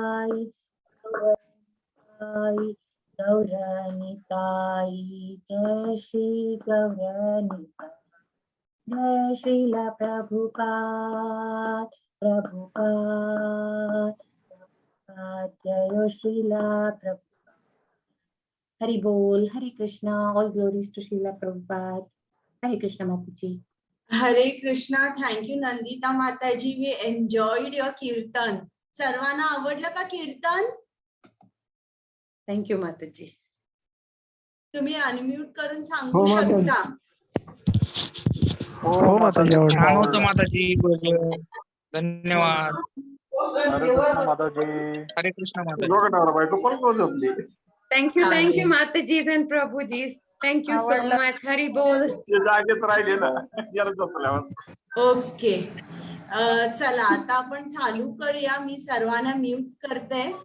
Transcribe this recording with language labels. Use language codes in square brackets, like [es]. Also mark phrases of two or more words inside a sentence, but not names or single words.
[mr] गौरनिताई जय श्री गौरनिताई जय श्रीला प्रभुपाद प्रभुपाद जय श्रीला प्रभुपाद। हरि बोल, हरे कृष्णा, [en] All glories to Srila Prabhupada. [mr] हरे कृष्णा माताजी। हरे कृष्णा. [en] Thank you Nandita Mataji. We enjoyed your kirtan. [mr] सर्वांना आवडलं का कीर्तन? [en] Thank you Mataji. [mr] तुम्ही अनम्यूट करून सांगू शकता? हो माताजी, छान होतं माताजी. धन्यवाद. हरे कृष्ण माताजी. हरे कृष्ण माताजी. [en] Thank you Matajis and Prabhujis. Thank you so much. [hi] हरी बोल. [mr] जागेच राहिले ना. ओके, चला आता आपण चालू करूया. मी सर्वांना म्यूट करते.